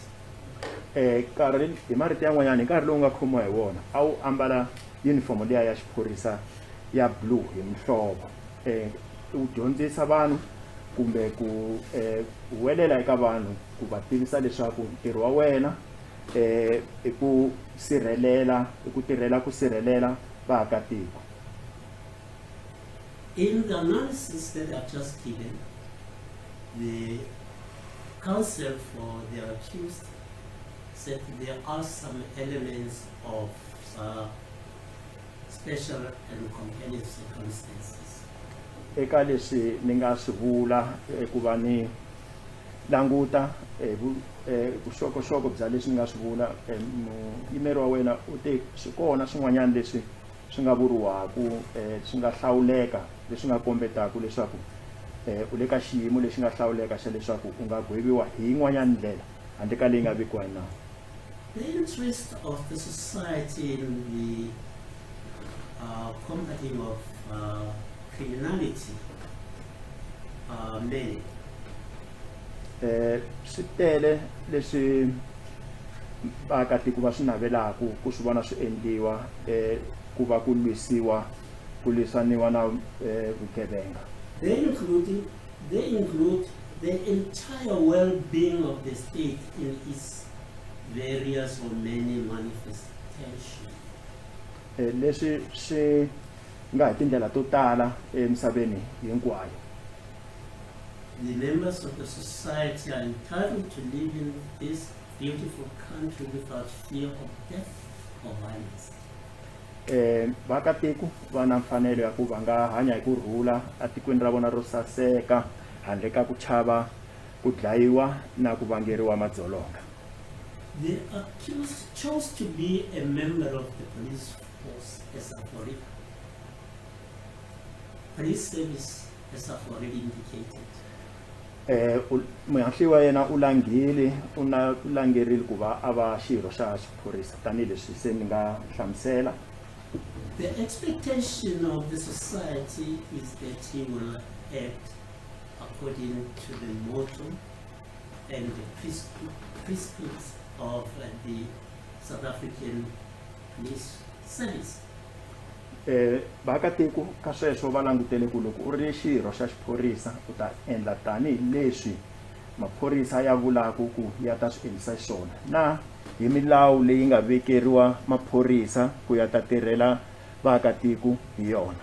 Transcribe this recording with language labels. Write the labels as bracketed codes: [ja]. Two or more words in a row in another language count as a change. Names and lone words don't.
[ts] Nkarhi hi marito yan'wanyana nkarhi lowu nga khomiwa hi wona a wu ambala uniform liya ya xiphorisa ya blue hi mihlovo. U dyondzisa vanhu kumbe ku huwelela eka vanhu ku va tivisa leswaku ntirho wa wena i ku sirhelela i ku tirhela ku sirhelela vaakatiko. [en] In the analysis that I've just given, the counsel for the accused said there are some elements of special and compelling circumstances. [ts] Eka leswi ni nga swi vula ku va ni languta vuxokoxoko bya leswi ni nga swi vula muyimeri wa wena u te swi kona swin'wanyana leswi swi nga vuriwaku swi nga hlawuleka leswi nga kombetaka leswaku u le ka xiyimo lexi nga hlawuleka xa leswaku u nga gweviwa hi yin'wanyana ndlela handle ka leyi nga vekiwa hi nawu. [en] The interest of the society in the combating of criminality are many. [ts] Swi tele leswi vaakatiko va swi navelaka ku swi vona swi endliwa ku va ku lwisaniwa na vugevenga. [en] They include the entire well-being of the state in its various or many manifestations. [ts] Leswi swi nga hi tindlela to tala emisaveni hinkwayo. [en] The members of the society are entitled to live in this beautiful country without fear of death or violence. [ts] Vaakatiko va na mfanelo ya ku va nga hanya hi kurhula atikweni ra vona ro saseka handle ka ku chava ku dlayiwa na ku vangeriwa madzolonga. [en] The accused chose to be a member of the police force as I've already. Police service as I've already indicated. [ts] Muhahliwa yena u langerile ku va a va xirho xa xiphorisa tanihileswi se ni nga hlamusela. [en] The expectation of the society is that he will act according to the motto and the principles of the South African police service. [ts] Vaakatiko ka sweswo va langutele ku loko u ri xirho xa xiphorisa u ta endla tanihileswi maphorisa ya vulaku ku ya ta swi endlisa xiswona na hi milawu leyi nga vekeriwa maphorisa ku ya ta tirhela vaakatiko hi yona.